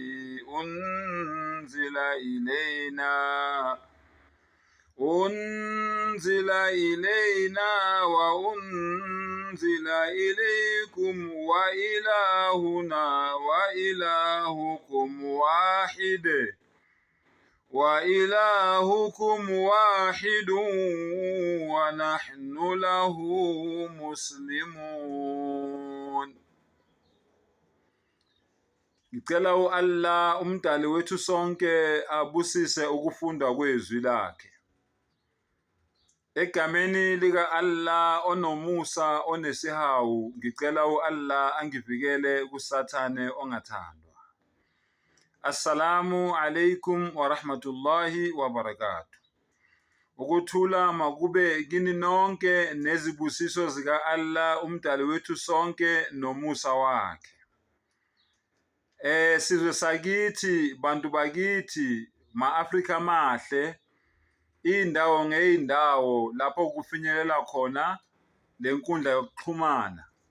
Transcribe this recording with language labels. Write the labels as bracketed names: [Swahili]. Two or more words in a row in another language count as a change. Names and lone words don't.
[Arabic] أنزل إلينا وأنزل إليكم وإلهكم واحد ونحن له مسلمون. [Zulu] Ngicela Allah umdali wethu sonke abusise ukufunda kwezwi lakhe. Egameni lika Allah onomusa onesihawu, ngicela Allah angivikele kusathane ongathandwa. [Arabic] السلام عليكم ورحمة الله وبركاته. [Zulu] Ukuthula makube kini nonke nezibusiso zika Allah umdali wethu sonke nomusa wakhe. Sizwe sakithi, bantu bakithi, ma-Afrika mahle, indawo ngeindawo lapho kufinyelela khona lenkundla yokuxhumana.